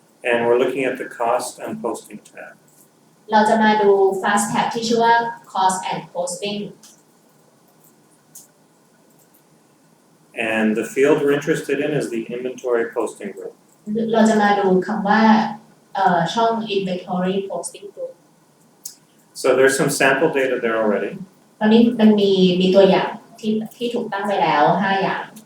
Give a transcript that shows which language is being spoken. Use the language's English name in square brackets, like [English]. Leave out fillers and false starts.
[English] And we're looking at the cost and posting tab. [Thai] เราจะมาดู fast tab ที่ชื่อว่า cost and posting [English] And the field we're interested in is the inventory posting group. [Thai] เราจะมาดูคำว่าช่อง inventory posting group [English] So there's some sample data there already. [Thai] ตอนนี้มันมีตัวอย่างที่ถูกตั้งไปแล้ว5อย่าง